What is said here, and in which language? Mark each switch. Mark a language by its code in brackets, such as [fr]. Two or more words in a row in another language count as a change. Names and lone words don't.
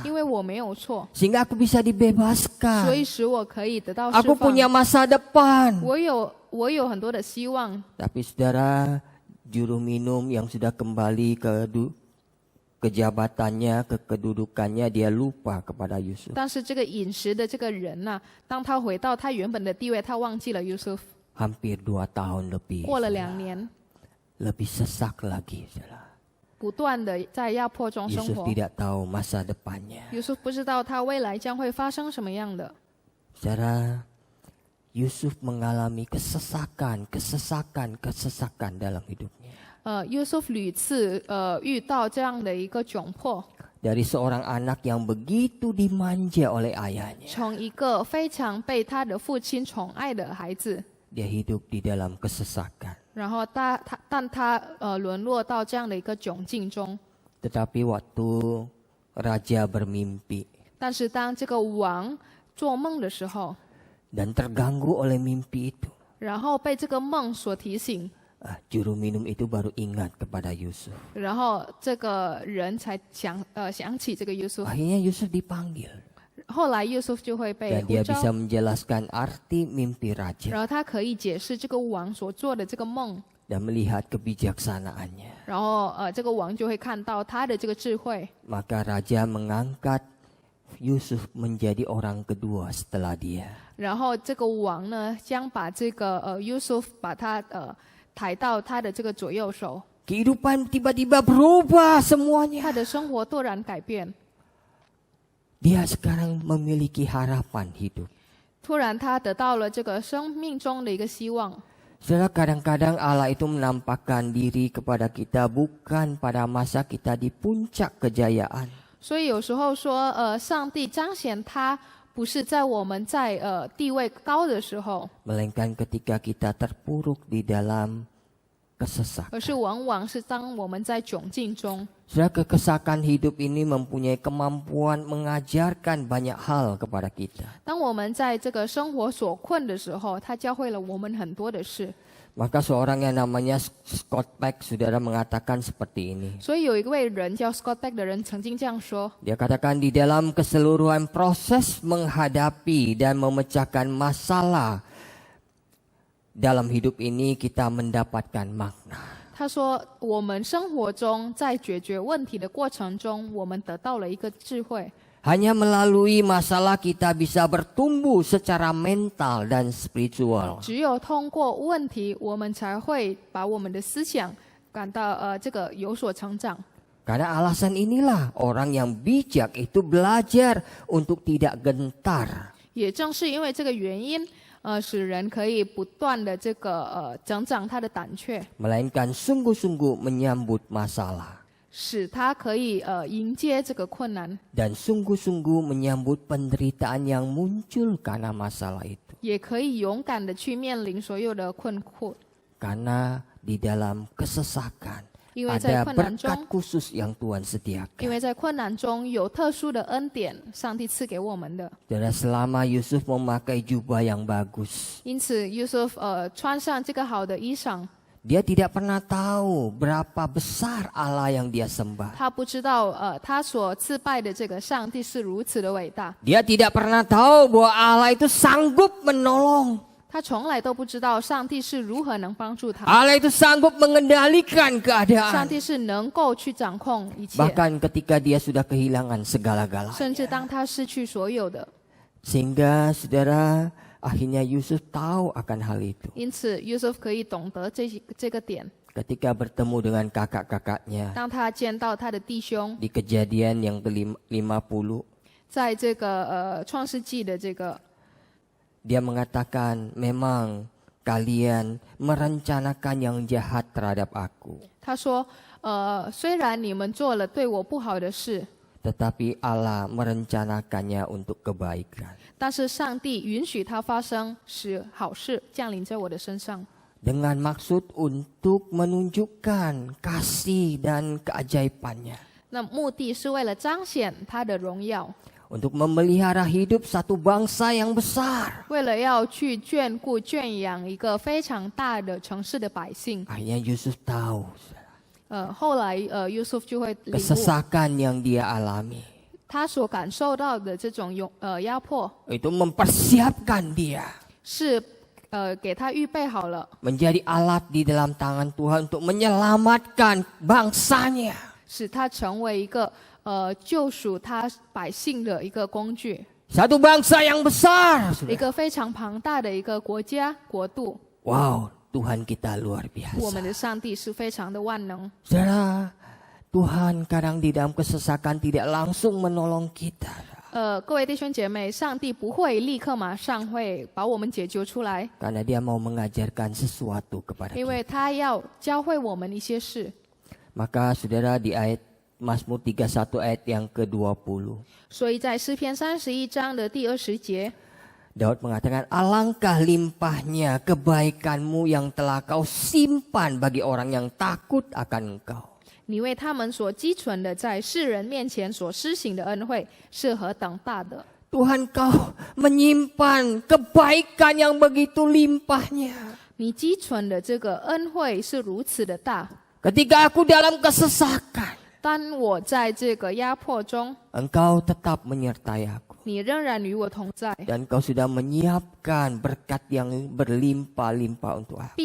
[zh] 因为我没有错， [id] Sehingga aku bisa [zh] 所 [id] dibebaskan. [zh] 以使我可以得到释 [id] Aku [zh] 放。 [id] punya masa depan. [zh] 我有很多的希望。 [id] Tapi saudara, juru minum yang sudah kembali ke jabatannya, ke kedudukannya, dia lupa kepada Yusuf. [zh] 但是这个饮食的这个人呢、当他回到他原本的地位，他忘记了 Yusuf。 [id] Hampir 2 tahun lebih. [zh] 过了2年， [id] Lebih sesak lagi, saudara. [zh] 不断的在压迫中生 [id] Yusuf [zh] 活。 [id] tidak tahu masa depannya. [zh] Yusuf 不知道他未来将会发生什么样的。 [id] Saudara, Yusuf mengalami kesesakan dalam hidupnya. [zh] Yusuf 屡次遇到这样的一个窘迫， [id] Dari seorang anak yang begitu dimanja oleh ayahnya, [zh] 从一个非常被他的父亲宠爱的孩子， [id] dia hidup di dalam kesesakan. [zh] 然后但他沦落到这样的一个窘境中。 [id] Tetapi waktu raja bermimpi [zh] 但是当这个王做梦的时候， [id] dan terganggu oleh mimpi itu, [zh] 然后被这个梦所提醒， [id] juru minum itu baru ingat kepada Yusuf. [zh] 然后这个人才想起这个 Yusuf。 [id] Akhirnya Yusuf dipanggil [zh] 后来 Yusuf 就会被 [id] dan [zh] 呼 [id] dia [zh] 召， [id] bisa menjelaskan arti mimpi raja [zh] 然后他可以解释这个王所做的这个梦， [id] dan melihat kebijaksanaannya. [zh] 然后这个王就会看到他的这个智慧， [id] Maka raja mengangkat Yusuf menjadi orang kedua setelah dia. [zh] 然后这个王呢将把这个Yusuf 把他抬到他的这个左右手， [id] Kehidupan tiba-tiba berubah semuanya. [zh] 他的生活突然改变， [id] Dia sekarang memiliki harapan hidup. [zh] 突然他得到了这个生命中的一个希望。 [id] Saudara, kadang-kadang Allah itu menampakkan diri kepada kita bukan pada masa kita di puncak kejayaan. [zh] 所以有时候说上帝彰显他不是在我们在地位高的时候， [id] Melainkan ketika kita terpuruk di dalam [zh] 而 [id] kesesakan. [zh] 是往往是当我们在窘境中。 [id] Saudara, kesesakan hidup ini mempunyai kemampuan mengajarkan banyak hal kepada kita. [zh] 当我们在这个生活所困的时候，他教会了我们很多的事。 [id] Maka seorang yang namanya Scott Peck, saudara, mengatakan seperti ini. [zh] 所以有一位人叫 Scott Peck 的人曾经这样说： [id] Dia katakan di dalam keseluruhan proses menghadapi dan memecahkan masalah dalam hidup ini kita mendapatkan makna. [zh] 他说，我们生活中在解决问题的过程中，我们得到了一个智慧。 [id] Hanya melalui masalah kita bisa bertumbuh secara mental dan spiritual. [zh] 只有通过问题，我们才会把我们的思想感到这个有所成长。 [id] Karena alasan inilah orang yang bijak itu belajar untuk tidak gentar. [zh] 也正是因为这个原因，使人可以不断的这个增长他的胆怯， [id] Melainkan sungguh-sungguh menyambut masalah. [zh] 使他可以迎接这个困难， [id] Dan sungguh-sungguh menyambut penderitaan yang muncul karena masalah itu. [zh] 也可以勇敢的去面临所有的困苦。 [id] Karena di dalam kesesakan [zh] 因为在 [id] ada [zh] 困难中， [id] berkat khusus yang Tuhan [zh] 因 [id] sediakan. [zh] 为在困难中有特殊的恩典，上帝赐给我们的。 [id] Dan selama Yusuf memakai jubah yang bagus, [zh] 因此，Yusuf 穿上这个好的衣裳， [id] dia tidak pernah tahu berapa besar Allah yang dia sembah. [zh] 他不知道他所赐拜的这个上帝是如此的伟大， [id] Dia tidak pernah tahu bahwa Allah itu sanggup menolong. [zh] 他从来都不知道上帝是如何能帮助他。 [id] Allah itu sanggup mengendalikan [zh] 上 [id] keadaan. [zh] 帝是能够去掌控一切， [id] Bahkan ketika dia sudah kehilangan segala-galanya. [zh] 甚至当他失去所有的。 [id] Sehingga saudara akhirnya Yusuf tahu akan hal itu. [zh] 因此，Yusuf 可以懂得这个点。 [id] Ketika bertemu dengan kakak-kakaknya [zh] 当他见到他的弟兄， [id] di kejadian yang ke-50, [zh] 在这个创世纪的这个， [id] dia mengatakan memang kalian merencanakan yang jahat terhadap aku. [zh] 他说，虽然你们做了对我不好的事， [id] Tetapi Allah merencanakannya untuk kebaikan. [zh] 但是上帝允许它发生，使好事降临在我的身上， [id] Dengan maksud untuk menunjukkan kasih dan keajaibannya. [zh] 那目的是为了彰显他的荣耀， [id] Untuk memelihara hidup satu bangsa yang besar. [zh] 为了要去眷顾、圈养一个非常大的城市的百姓。 [id] Akhirnya Yusuf tahu [zh] 后来Yusuf 就会领悟 [id] kesesakan yang dia alami. [zh] 他所感受到的这种压迫， [id] Itu mempersiapkan dia [zh] 是给他预备好了， [id] menjadi alat di dalam tangan Tuhan untuk menyelamatkan bangsanya. [zh] 使他成为一个救赎他百姓的一个工具， [id] Satu bangsa yang besar. [zh] 一个非常庞大的一个国家国度。 [id] Wow, Tuhan kita luar [zh] 我们 [id] biasa. [zh] 的上帝是非常的万能。 [id] Saudara, Tuhan kadang di dalam kesesakan tidak langsung menolong kita. [zh] 各位弟兄姐妹，上帝不会立刻马上会把我们解救出来， [id] Karena dia mau mengajarkan sesuatu kepada [zh] 因 [id] kita. [zh] 为他要教会我们一些事。 [id] Maka saudara di ayat Mazmur 31 ayat yang ke-20. [zh] 所以在诗篇31章的第20节， [id] Daud mengatakan, alangkah limpahnya kebaikanmu yang telah kau simpan bagi orang yang takut akan engkau. [zh] 你为他们所积存的，在世人面前所施行的恩惠是何等大的！ [id] Tuhan kau menyimpan kebaikan yang begitu limpahnya. [zh] 你积存的这个恩惠是如此的大。 [id] Ketika aku dalam kesesakan, [zh] 当我在这个压迫中， [id] engkau tetap menyertai aku. [zh] 你仍然与我同在， [id] Dan kau sudah menyiapkan berkat yang berlimpah-limpah untuk aku.